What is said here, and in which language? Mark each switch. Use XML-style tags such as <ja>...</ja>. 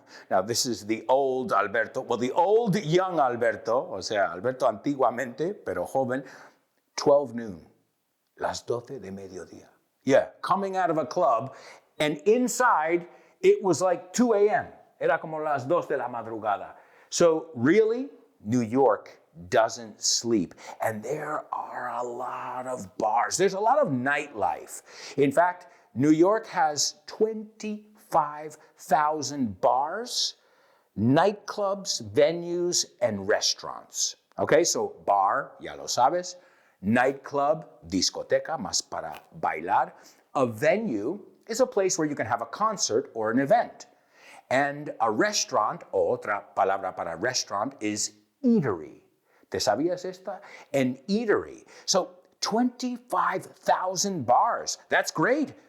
<en>Now, this is the old Alberto, well, the old young Alberto,</en> <es>o sea, Alberto antiguamente, pero joven,</es> <en>12 noon,</en> <es>las 12 de mediodía.</es> <en>Yeah, coming out of a club, and inside, it was like 2 a.m.</en> <es>Era como las 2 de la madrugada.</es> <en>So, really, New York doesn't sleep. And there are a lot of bars. There's a lot of nightlife. In fact, New York has 25,000 bars. nightclubs, venues, and restaurants. Okay, so bar,</en> <es>ya lo sabes. Nightclub, discoteca, más para bailar.</es> <en>A venue is a place where you can have a concert or an event. And a restaurant,</en> <es>o otra palabra para</es> <en>restaurant, is eatery.</en> <es>¿Te sabías esta?</es> <en>An eatery. So 25,000 bars. That's great.</en>